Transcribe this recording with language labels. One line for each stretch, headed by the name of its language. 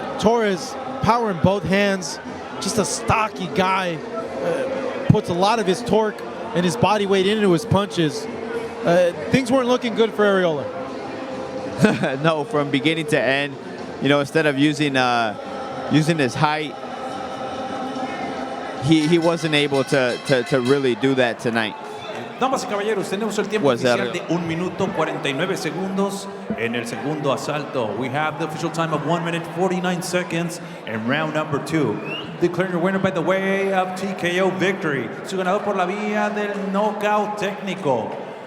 English: Torres, power in both hands, just a stocky guy, puts a lot of his torque and his body weight into his punches. Things weren't looking good for Areola. No, from beginning to end, you know, instead of using his height, he wasn't able to really do that tonight.
Spanish: Damas y caballeros, tenemos el tiempo oficial de 1 minuto 49 segundos en el segundo asalto.
English: We have the official time of 1 minute 49 seconds in round number 2. Declaring your winner by the way of TKO victory.
Spanish: Su ganador por la vía del knockout técnico.